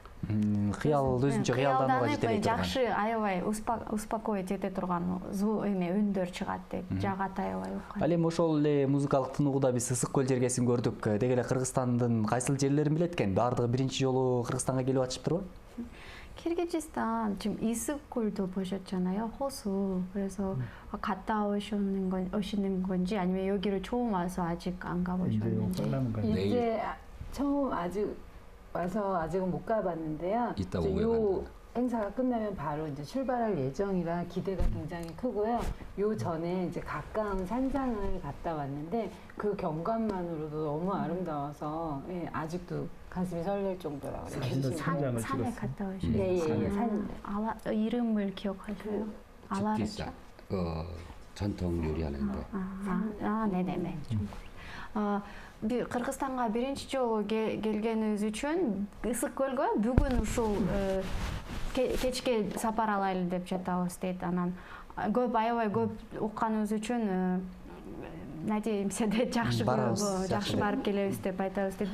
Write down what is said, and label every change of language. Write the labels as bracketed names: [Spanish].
[Kyrgyz] Кыял өзүнчө кыялданууга жетелей турган. жакшы аябай успокоить эте турган эме үндөр чыгат дейт. Жагат аябай уккан. Ал эми ошол эле музыкалык тыныгууда биз Ысык көл жергесин көрдүк. Деги эле Кыргызстандын кайсыл жерлерин билет экен? Баардыгы биринчи жолу Кыргызстанга келип атышыптырбы? [Korean] 키르기즈스탄 지금 이스콜도 보셨잖아요. 호수. 그래서 갔다 오시는 건지 아니면 여기를 처음 와서 아직 안 가보셨는지. 이제 처음 아직 와서 아직은 못 가봤는데요. 이따 이제 오후에 요 간다. 행사가 끝나면 바로 이제 출발할 예정이라 기대가 굉장히 크고요. 요 전에 이제 가까운 산장을 갔다 왔는데 그 경관만으로도 너무 아름다워서 아직도 가슴이 설렐 정도라고 느껴지네요. 산에 갔다 오시는 예, 산. 이름을 기억하세요? 집기사 전통 요리하는데. 네네네. [Kyrgyz] Кыргызстанга биринчи жолу келгенибиз үчүн Ысык көлгө бүгүн ушул кечке сапар алайлы деп жатабыз дейт. Анан аябай көп укканыбыз үчүн надеемся деп жакшы барып келебиз деп айтабыз дейт.